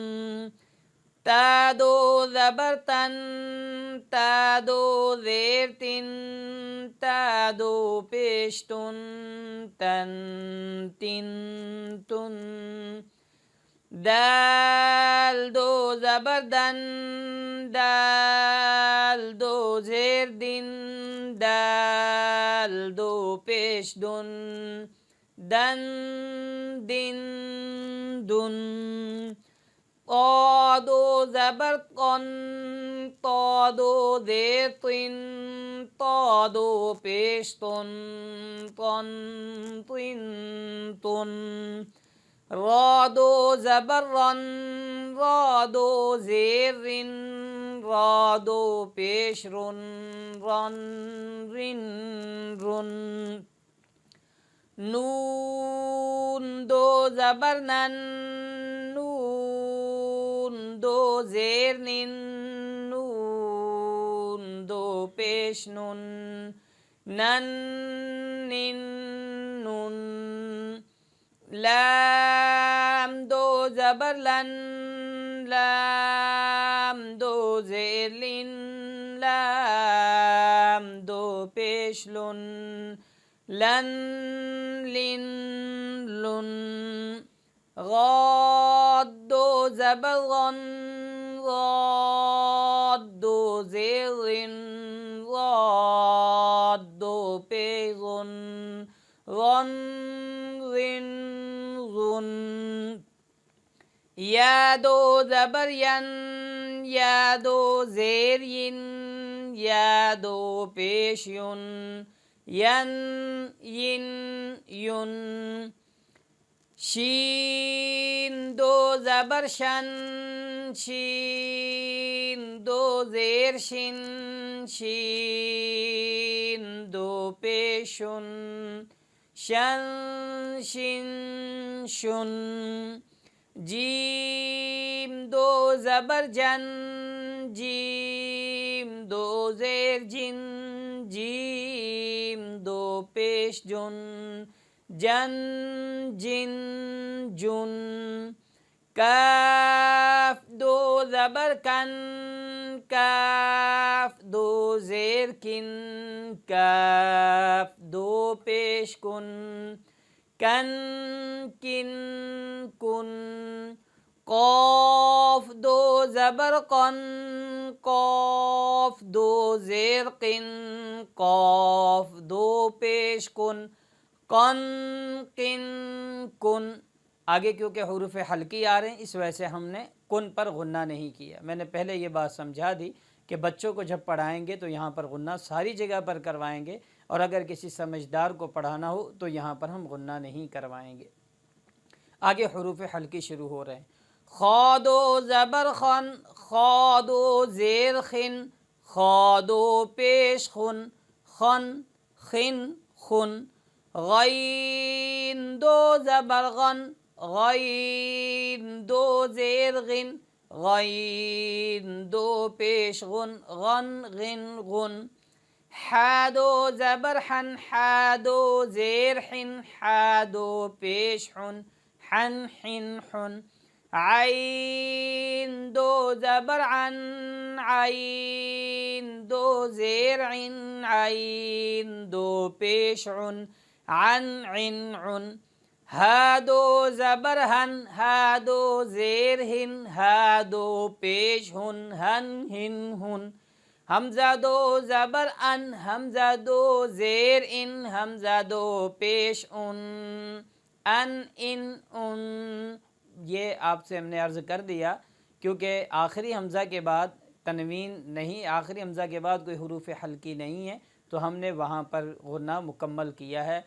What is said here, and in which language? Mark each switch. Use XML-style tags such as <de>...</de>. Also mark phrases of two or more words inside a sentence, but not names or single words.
<ur>تا دو زبر تن، تا دو زیر تن، تا دو پیش تن، تن تن تن، دال دو زبر دن، دال دو زیر دن، دال دو پیش دن، دن دن دن. طا دو زبر قن، طا دو زیر طن، طا دو پیش طن، طن طن طن. را دو زبر رن، را دو زیر رن، را دو پیش رن، رن رن رن. نون دو زبر نن، نون دو زیر نن، نون دو پیش نن، نن نن نن. لام دو زبر لن، لام دو زیر لن، لام دو پیش لن، لن لن لن. غاد دو زبر غن، غاد دو زیر غن، غاد دو پیش غن، غن غن غن. یا دو زبر ین، یا دو زیر ین، یا دو پیش یون، ین ین یون. شین دو زبر شن، شین دو زیر شن، شین دو پیشن، شن شن شن. جیم دو زبر جن، جیم دو زیر جن، جیم دو پیش جن، جن جن جن. کاف دو زبر کن، کاف دو زیر کن، کاف دو پیش کن، کن کن کن. قاف دو زبر قن، قاف دو زیر قن، قاف دو پیش کن، قن قن کن. آگے کیونکہ حروف حلقی آ رہے ہیں اس وجہ سے ہم نے کن پر غنہ نہیں کیا. میں نے پہلے یہ بات سمجھا دی کہ بچوں کو جب پڑھائیں گے تو یہاں پر غنہ ساری جگہ پر کروائیں گے، اور اگر کسی سمجھدار کو پڑھانا ہو تو یہاں پر ہم غنہ نہیں کروائیں گے. آگے حروف حلقی شروع ہو رہے ہیں. خا دو زبر خن، خا دو زیر خن، خا دو پیش خن، خن خن خن. غین دو زبر غن، غین دو زیر غن، غین دو پیش غن، غن غن غن. حا دو زبر حن، حا دو زیر حن، حا دو پیش حن، حن حن حن. عین دو زبر عن، عین دو زیر عن، عین دو پیش عن، عن عن عن. ہا دو زبر ہن، ہا دو زیر ہن، ہا دو پیش ہن، ہن ہن ہن. حمزہ دو زبر ان، حمزہ دو زیر ان، حمزہ دو پیش ان، ان ان ان. یہ آپ سے ہم نے عرض کر دیا کیونکہ آخری حمزہ کے بعد تنوین نہیں، آخری حمزہ کے بعد کوئی حروف حلقی نہیں ہے، تو ہم نے وہاں پر غنہ مکمل کیا ہے.</ur>